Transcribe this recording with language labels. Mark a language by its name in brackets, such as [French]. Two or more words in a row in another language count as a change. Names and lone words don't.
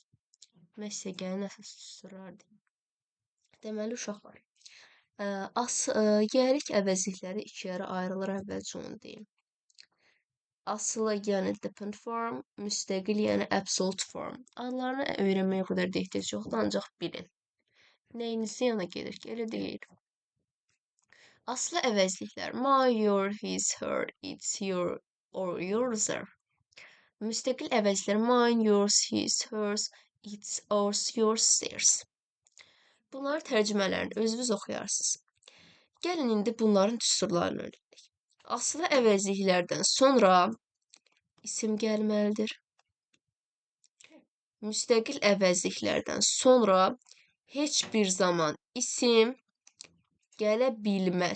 [Azerbaijani] Mən sizə gəlin əsas üsullar deyim. Deməli, uşaqlar, yiyəlik əvəzlikləri iki yerə ayrılır, əvvəlcə onu deyim. Asılı, yəni [English] depend form, [Azerbaijani] müstəqil, yəni [English] absolute form. [Azerbaijani] Adlarını öyrənməyə o qədər də ehtiyac yoxdur, ancaq bilin. Nəyinizin yana gedir ki, elə deyil. Asılı əvəzliklər [English] my, your, his, her, its, your or your's'dır. [Azerbaijani] Müstəqil əvəzliklər [English] mine, yours, his, hers, its, ours, yours, theirs. [Azerbaijani] Bunların tərcümələrini özünüz oxuyarsınız. Gəlin indi bunların düsturlarını öyrənək. Asılı əvəzliklərdən sonra isim gəlməlidir. Müstəqil əvəzliklərdən sonra heç bir zaman isim gələ bilməz.